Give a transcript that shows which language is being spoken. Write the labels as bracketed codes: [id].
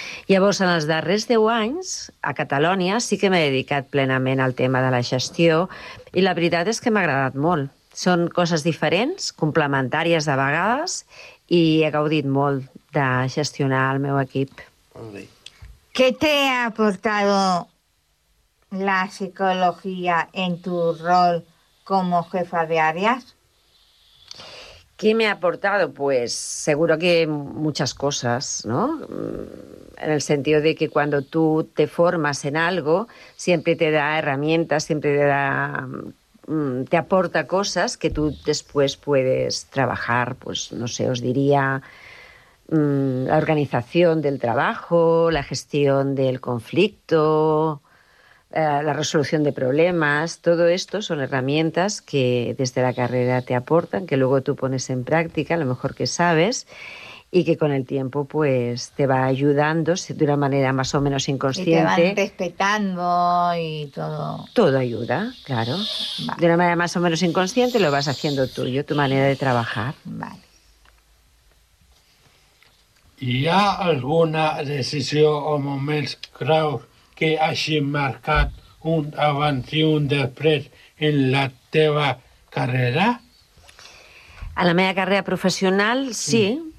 [ca] Llavors, en els darrers 10 anys, a Catalunya, sí que m'he dedicat plenament al tema de la gestió i la veritat és que m'ha agradat molt. Són coses diferents, complementàries de vegades, i he gaudit molt de gestionar el meu equip. [es] ¿Qué te ha aportado la psicología en tu rol como jefa de áreas? ¿Qué me ha aportado? Pues seguro que muchas cosas, ¿no? En el sentido de que cuando tú te formas en algo, siempre te da herramientas, siempre te da... te aporta cosas que tú después puedes trabajar, pues no sé, os diría la organización del trabajo, la gestión del conflicto, la resolución de problemas, todo esto son herramientas que desde la carrera te aportan, que luego tú pones en práctica lo mejor que sabes y que con el tiempo pues te va ayudando de una manera más o menos inconsciente. Y te van respetando y todo. Todo ayuda, claro. Vale. De una manera más o menos inconsciente lo vas haciendo tuyo, tu manera de trabajar. Vale. [ca] ¿Hi ha alguna decisió o moments clau que hagi marcat un abans i un després en la teva carrera? A la meva carrera professional, sí.